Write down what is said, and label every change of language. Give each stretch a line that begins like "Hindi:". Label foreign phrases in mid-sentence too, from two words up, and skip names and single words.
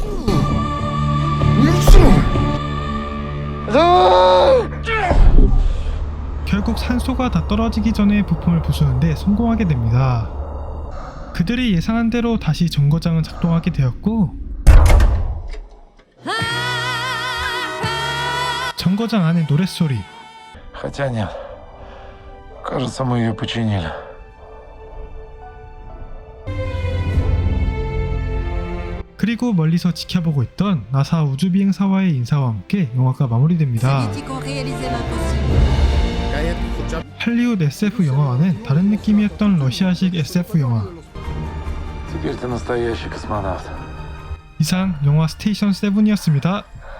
Korean: 결국 산소가 다 떨어지기 전에 부품을 부수는데 성공하게 됩니다. 그들이 예상한 대로 다시 정거장은 작동하게 되었고 정거장 안의 노랫소리.
Russian: Хотя нет. Кажется, мы ее починили.
Korean: 그리고 멀리서 지켜보고 있던 나사 우주비행사와의 인사와 함께 영화가 마무리됩니다. 할리우드 SF 영화와는 다른 느낌이었던 러시아식 SF 영화.
Russian: Теперь ты настоящий космонавт.
Korean: 이상 영화 스테이션 7이었습니다.